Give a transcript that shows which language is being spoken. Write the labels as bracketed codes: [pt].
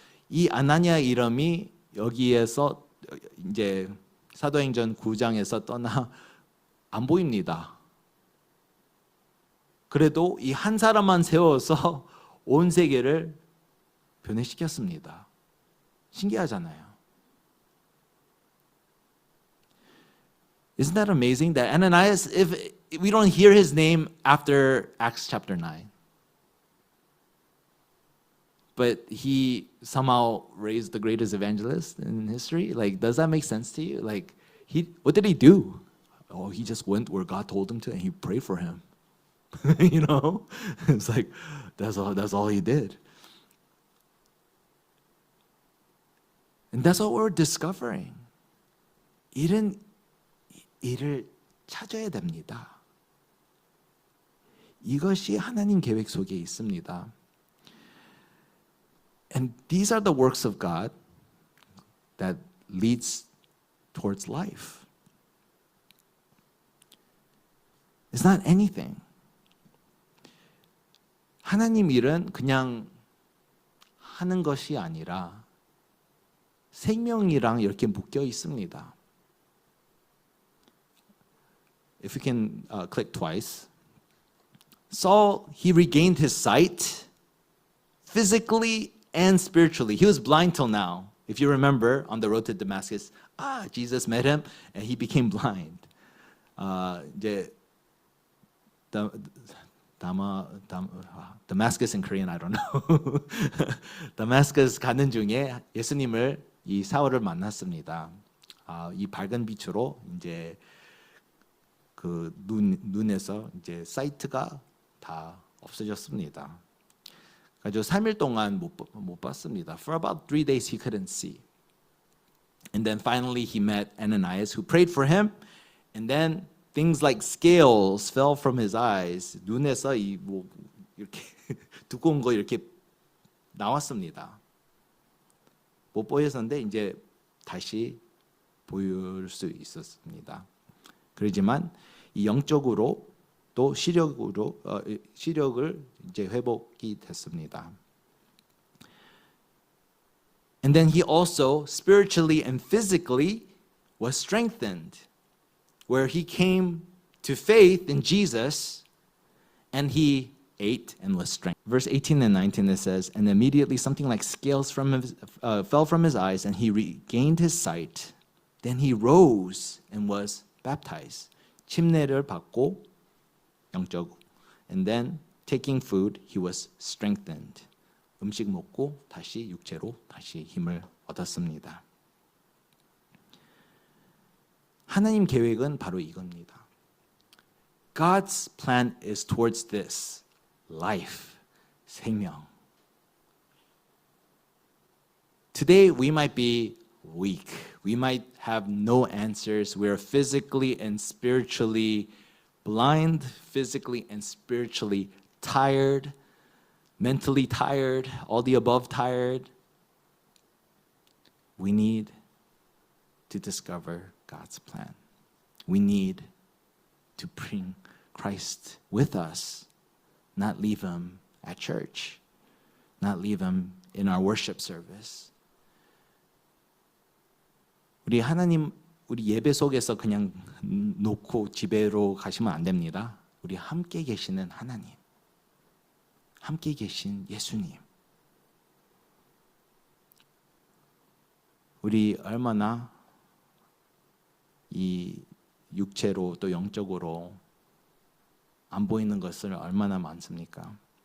[ko] 이 아나니아 이름이 여기에서 이제 사도행전 9장에서 떠나 안 보입니다. 그래도 이 한 사람만 세워서 온 세계를 변해시켰습니다. 신기하잖아요. [en] Isn't that amazing that Ananias, if we don't hear his name after Acts chapter 9, but he somehow raised the greatest evangelist in history? Like, does that make sense to you? Like, what did he do? Oh, he just went where God told him to and he prayed for him. You know? It's like, that's all he did. And that's what we're discovering. [ko] 이런 일을 찾아야 됩니다. 이것이 하나님 계획 속에 있습니다. [en] And these are the works of God that leads towards life. It's not anything. [ko] 하나님 일은 그냥 하는 것이 아니라 생명이랑 이렇게 묶여 있습니다. [en] If we can click twice. Saul, he regained his sight physically and spiritually. He was blind till now. If you remember, on the road to Damascus, Jesus met him and he became blind. 이제 Damascus in Korean, I don't know. [ko] Damascus 가는 중에 예수님을 이 사울을 만났습니다. 이 밝은 빛으로 이제 그 눈에서 이제 사이트가 다 없어졌습니다. 그래서 3일 동안 못 봤습니다. [en] For about 3 days he couldn't see. And then finally he met Ananias who prayed for him. And then things like scales fell from his eyes. [ko] 눈에서 이렇게 두꺼운 거 이렇게 나왔습니다. 못 보였었는데 이제 다시 보일 수 있었습니다. 그러지만 이 영적으로 또 시력을 이제 회복이 됐습니다. [en] And then he also spiritually and physically was strengthened, where he came to faith in Jesus and he ate and was strengthened. Verse 18 and 19 it says, and immediately something like scales fell from his eyes and he regained his sight. Then he rose and was baptized. [ko] 침례를 받고 영적. [en] And then taking food, he was strengthened. [ko] 음식 먹고 다시 육체로 다시 힘을 얻었습니다. 하나님 계획은 바로 이겁니다. [en] God's plan is towards this. Life, 생명. Today we might be weak. We might have no answers. We are physically and spiritually blind, physically and spiritually tired, mentally tired, all the above tired. We need to discover God's plan. We need to bring Christ with us, not leave him at church, not leave him in our worship service. [ko] 우리 예배 속에서 그냥 놓고 집에로 가시면 안 됩니다. 우리 함께 계시는 하나님, 함께 계신 예수님. 우리 얼마나 이 육체로 또 영적으로 안 보이는 것을 얼마나 많습니까?